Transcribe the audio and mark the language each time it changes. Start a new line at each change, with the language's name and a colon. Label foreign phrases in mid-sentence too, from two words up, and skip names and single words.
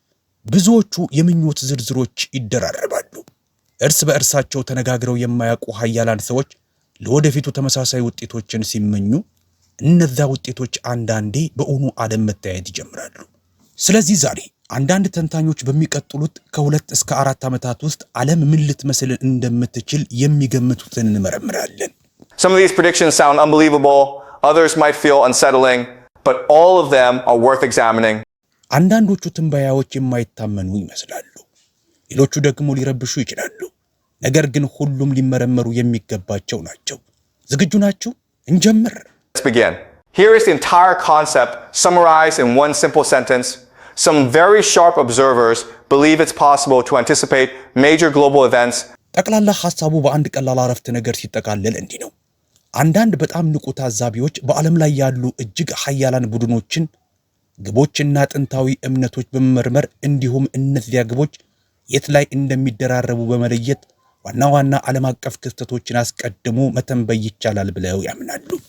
Amharic: ብዙዎቹ የምኞት ዝርዝሮች ይደራረባሉ። እርስ በእርሳቸው ተነጋግረው የማያውቁ ሀያላን ሰዎች ለወደፊቱ ተመሳሳይ ውጤቶችን ሲመኙ፣ እነዛ ውጤቶች አንዳንዴ በእውኑ ዓለም መታየት ይጀምራሉ። ስለዚህ ዛሬ አንዳንድ ተንታኞች በሚቀጥሉት ከ2 እስከ 4 ዓመታት ውስጥ ዓለም ምን ልትመስል እንደምትችል የሚገምቱትን እንመረምራለን።
English: Some of these predictions sound unbelievable, others might feel unsettling, but all of them are worth examining.
Amharic: አንዳንዶቹ ትንበያዎች የማይታመኑ ይመስላሉ፣ ሌሎቹ ደግሞ ሊረብሹ ይችላሉ። ነገር ግን ሁሉም ሊመረመሩ የሚገባቸው ናቸው። ዝግጁ ናችሁ? እንጀምር።
English: Let's begin. Here is the entire concept summarized in one simple sentence. Some very sharp observers believe it's possible to anticipate major global events.
Amharic: ጠቅላላ ሐሳቡ በአንድ ቀላል አረፍተ ነገር ሲጠቃለል እንዲህ ነው። አንዳንድ በጣም ንቁ ታዛቢዎች በዓለም ላይ ያሉ እጅግ ሀያላን ቡድኖችን ግቦችና ጥንታዊ እምነቶች በመመርመር እንዲሁም እነዚያ ግቦች የት ላይ እንደሚደራረቡ በመለየት ዋና ዋና ዓለም አቀፍ ክስተቶችን አስቀድሞ መተንበይ ይቻላል ብለው ያምናሉ።